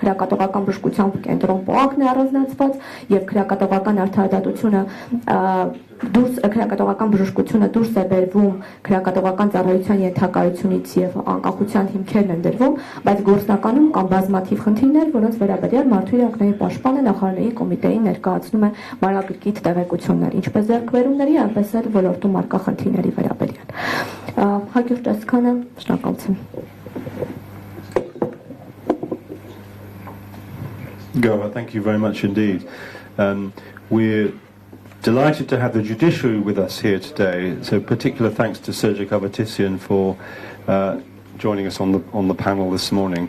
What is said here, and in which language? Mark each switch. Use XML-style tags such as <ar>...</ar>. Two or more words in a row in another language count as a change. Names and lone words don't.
<hy>քրեակատողական բժշկությամբ կենտրոն ՊՕԱԿ-ն է առանձնացված եւ քրեակատողական արդարադատությունը դուրս քրեակատողական բժշկությունը դուրս է բերվում քրեակատողական ծառայության ենթակայությունից եւ անկախության հիմքերն են դրվում, բայց գործնականում կան բազմաթիվ խնդիրներ, որոնց վերաբերյալ Մարդու իրավունքների պաշտպանը նախարարների կոմիտեին ներկայացնում է մանրակրկիտ տեղեկություններ, ինչպես ձեռքբերումների, այնպես էլ ոլորտում առկա խնդիրների վերաբերյալ։ Հակիրճ այսքանը, շնորհակալություն։</hy> <en>Gova, thank you very much indeed. We're delighted to have the judiciary with us here today. So particular thanks to Sergej Kavatisyan for joining us on the panel this morning.</en>